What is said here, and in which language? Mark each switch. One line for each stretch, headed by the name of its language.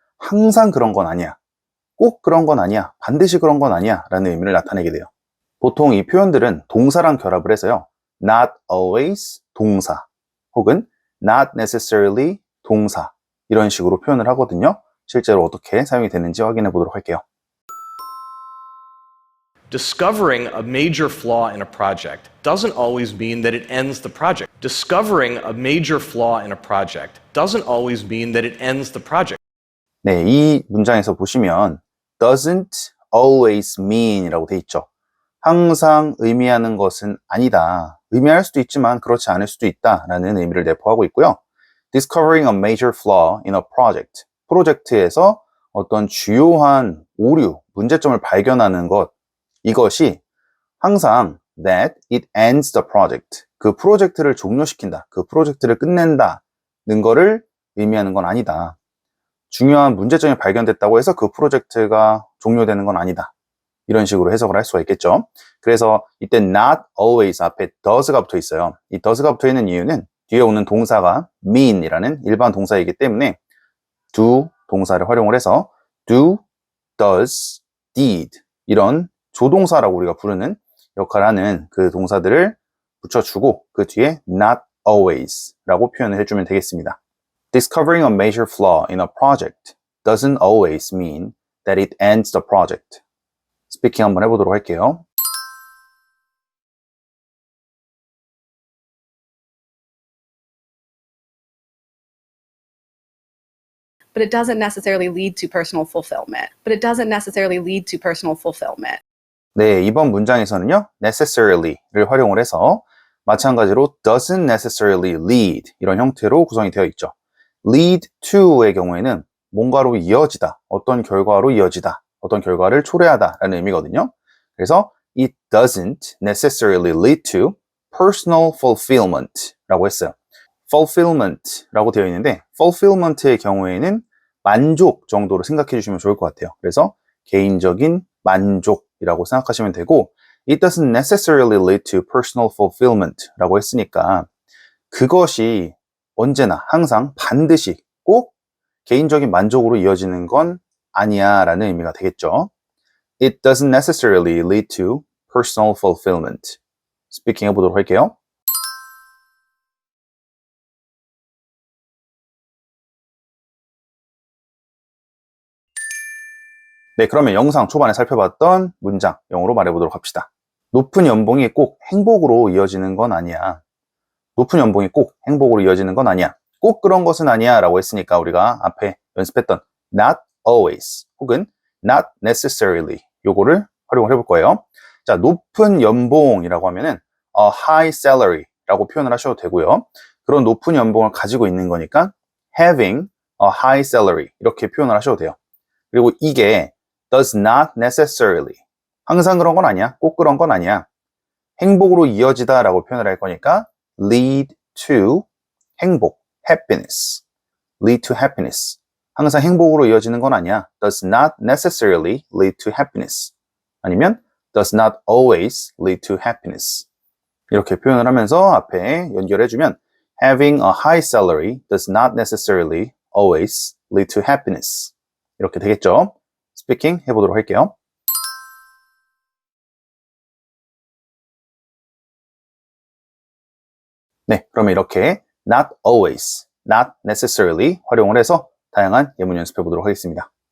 Korean: 항상 그런 건 아니야. 꼭 그런 건 아니야. 반드시 그런 건 아니야. 라는 의미를 나타내게 돼요. 보통 이 표현들은 동사랑 결합을 해서요.
English: not always
Korean: 동사 혹은
English: not necessarily
Korean: 동사 이런 식으로 표현을 하거든요. 실제로 어떻게 사용이 되는지 확인해 보도록 할게요.
English: Discovering a major flaw in a project doesn't always mean that it ends the project. Discovering a major flaw in a project doesn't always mean that it ends the project.
Korean: 네, 이 문장에서 보시면
English: doesn't always mean
Korean: 이라고 돼 있죠. 항상 의미하는 것은 아니다. 의미할 수도 있지만 그렇지 않을 수도 있다 라는 의미를 내포하고 있고요. Discovering a major flaw in a project. 프로젝트에서 어떤 주요한 오류, 문제점을 발견하는 것 이것이 항상
English: that it ends the project.
Korean: 그 프로젝트를 종료시킨다. 그 프로젝트를 끝낸다는 거를 의미하는 건 아니다. 중요한 문제점이 발견됐다고 해서 그 프로젝트가 종료되는 건 아니다. 이런 식으로 해석을 할 수가 있겠죠. 그래서 이때 not always 앞에 does가 붙어 있어요. 이 does가 붙어 있는 이유는 뒤에 오는 동사가 mean 이라는 일반 동사이기 때문에 do 동사를 활용을 해서 do, does, did 이런 조동사라고 우리가 부르는 역할을 하는 그 동사들을 붙여주고 그 뒤에 not always 라고 표현을 해주면 되겠습니다.
English: Discovering a major flaw in a project doesn't always mean that it ends the project.
Korean: 스피킹 한번 해보도록 할게요.
English: But it doesn't necessarily lead to personal fulfillment. But it doesn't necessarily lead to personal fulfillment.
Korean: 네, 이번 문장에서는요, necessarily를 활용을 해서 마찬가지로
English: doesn't necessarily lead
Korean: 이런 형태로 구성이 되어 있죠. lead to의 경우에는 뭔가로 이어지다, 어떤 결과로 이어지다, 어떤 결과를 초래하다 라는 의미거든요. 그래서
English: it doesn't necessarily lead to personal fulfillment
Korean: 라고 했어요. fulfillment 라고 되어 있는데 fulfillment의 경우에는 만족 정도로 생각해 주시면 좋을 것 같아요. 그래서 개인적인 만족이라고 생각하시면 되고
English: it doesn't necessarily lead to personal fulfillment
Korean: 라고 했으니까 그것이 언제나 항상 반드시 꼭 개인적인 만족으로 이어지는 건 아니야 라는 의미가 되겠죠.
English: It doesn't necessarily lead to personal fulfillment.
Korean: 스피킹 해보도록 할게요. 네, 그러면 영상 초반에 살펴봤던 문장 영어로 말해보도록 합시다. 높은 연봉이 꼭 행복으로 이어지는 건 아니야. 높은 연봉이 꼭 행복으로 이어지는 건 아니야. 꼭 그런 것은 아니야 라고 했으니까 우리가 앞에 연습했던 not always 혹은 not necessarily 요거를 활용을 해볼 거예요. 자, 높은 연봉이라고 하면은
English: a high salary
Korean: 라고 표현을 하셔도 되고요. 그런 높은 연봉을 가지고 있는 거니까
English: having a high salary
Korean: 이렇게 표현을 하셔도 돼요. 그리고 이게
English: does not necessarily
Korean: 항상 그런 건 아니야. 꼭 그런 건 아니야. 행복으로 이어지다 라고 표현을 할 거니까 lead to 행복, happiness.
English: lead to happiness.
Korean: 항상 행복으로 이어지는 건 아니야.
English: does not necessarily lead to happiness.
Korean: 아니면
English: does not always lead to happiness.
Korean: 이렇게 표현을 하면서 앞에 연결해주면
English: Having a high salary does not necessarily always lead to happiness.
Korean: 이렇게 되겠죠? 스피킹 해보도록 할게요. 네, 그러면 이렇게 not always, not necessarily 활용을 해서 다양한 예문 연습해 보도록 하겠습니다.